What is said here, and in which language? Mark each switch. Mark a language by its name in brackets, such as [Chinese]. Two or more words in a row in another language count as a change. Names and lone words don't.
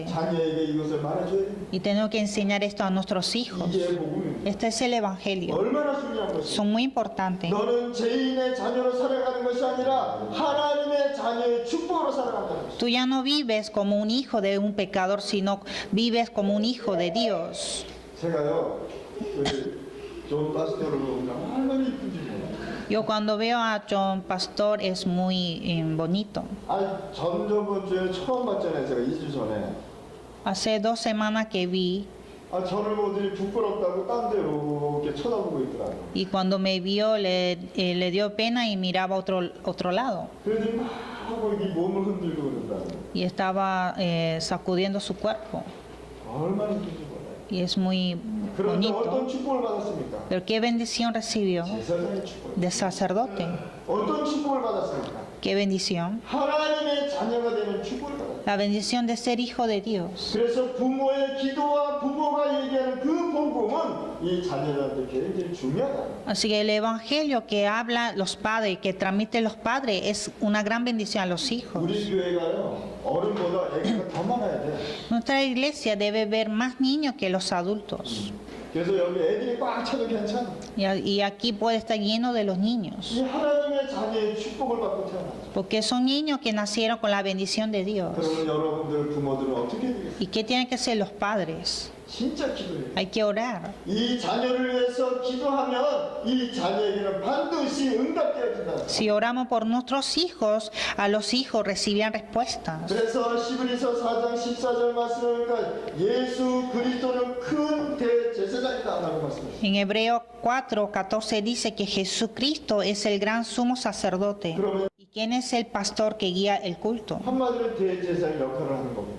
[Korean] 자녀에게 이것을 말해줘야 됩니다. [Spanish] Y tenemos que enseñar esto a nuestros hijos. [Korean] 이게 복음입니다. [Spanish] Este es el evangelio. [Korean] 얼마나 중요한 것이죠. [Spanish] Son muy importantes. [Korean] 너는 죄인의 자녀로 살아가는 것이 아니라 하나님의 자녀의 축복으로 살아간다는 것이죠. [Spanish] Tú ya no vives como un hijo de un pecador, sino vives como un hijo de Dios. [Korean] 제가요, 존 파스토를 보면 얼마나 이쁜지 몰라요. [Spanish] Yo cuando veo a John Pastor es muy bonito. [Korean] 저번 주에 처음 봤잖아요. 제가 2주 전에. [Spanish] Hace 2 semanas que vi [Korean] 저를 보더니 부끄럽다고 딴 데로 이렇게 쳐다보고 있더라고요. [Spanish] y cuando me vio le dio pena y miraba a otro lado. [Korean] 그래서 막 하고 이 몸을 흔들고 그런다고요. [Spanish] Y estaba sacudiendo su cuerpo. [Korean] 얼마나 이쁜지 몰라요. [Spanish] Y es muy [Korean] 그런데 [Spanish] bonito. [Korean] 어떤 축복을 받았습니까? [Spanish] Pero qué bendición recibió [Korean] 제사장의 축복. [Spanish] de sacerdote. [Korean] 어떤 축복을 받았습니까? [Spanish] Qué bendición. [Korean] 하나님의 자녀가 되는 축복을 받았어요. [Spanish] La bendición de ser hijo de Dios. [Korean] 그래서 부모의 기도와 부모가 얘기하는 그 복음은 이 자녀들한테 굉장히 중요하다. [Spanish] Así que el evangelio que habla los padres, que transmiten los padres, es una gran bendición a los hijos. [Korean] 우리 교회가요 어른보다 애기가 더 많아야 돼. [Spanish] Nuestra iglesia debe ver más niños que los adultos. [Korean] 그래서 여기 애들이 꽉 차도 괜찮아. [Spanish] Y aquí puede estar lleno de los niños. [Korean] 이 하나님의 자녀의 축복을 받고 태어나죠. [Spanish] Porque son niños que nacieron con la bendición de Dios. [Korean] 그러면 여러분들 부모들은 어떻게 되겠어요? [Spanish] ¿Y qué tienen que hacer los padres? [Korean] 진짜 기도해요. [Spanish] Hay que orar. [Korean] 이 자녀를 위해서 기도하면 이 자녀에게는 반드시 응답되어진다. [Spanish] Si oramos por nuestros hijos, a los hijos recibirán respuestas. [Korean] 그래서 시브리서 4장 14절 말씀을 보니까 예수 그리스도는 큰 대제사장이다라고 말씀하셨어요. [Spanish] En Hebreo 4:14 dice que Jesucristo es el gran sumo sacerdote. [Korean] 그러면 [Spanish] ¿Y quién es el pastor que guía el culto? [Korean] 한마디로 대제사장 역할을 하는 겁니다.